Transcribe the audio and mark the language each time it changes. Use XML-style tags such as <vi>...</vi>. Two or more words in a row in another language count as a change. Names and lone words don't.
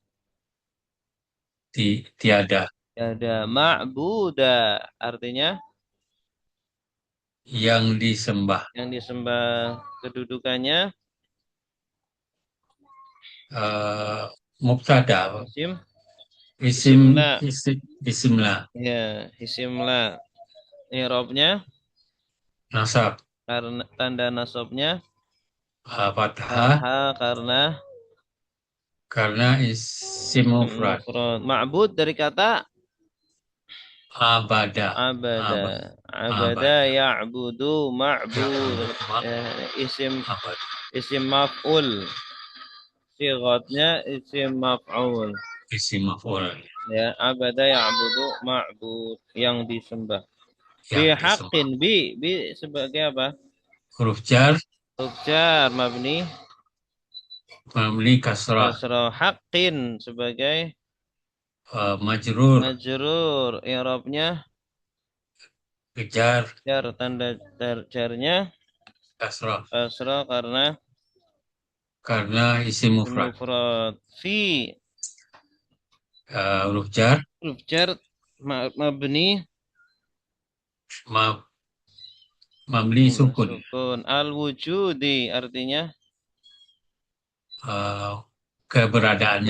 <id>Tiada ada. Ma'buda artinya yang disembah. yang disembah. Kedudukannya Eh, Mubtada, isim isim, isim la. isim la, Ya, isim la. I'rabnya nasab, karena tanda nasabnya fathah, fathah karena isim mufrad. mufrad. Ma'bud dari kata Abada, abada. aba, Abada abada, ya'budu ya, ma'bud. Ya, isim abada, isim maf'ul. Sigatnya isim maf'ul. isim maf'ul Ya,</id> <ar>عبد يعبد معبود</ar> <id>yang disembah. Bi yang disembah. haqqin bi sebagai apa? Huruf jar, Huruf jar mabni mabni kasrah, kasrah haqqin sebagai majrur, majrur i'rabnya kejar, jar tanda jarnya kasrah, kasrah karena isim karena mufrad. mufrad fi Huruf jar, huruf jar mabni ma, mabni sukun. sukun</id> <ar>الوجود</ar> <id>artinya Eh, Keberadaannya,</id>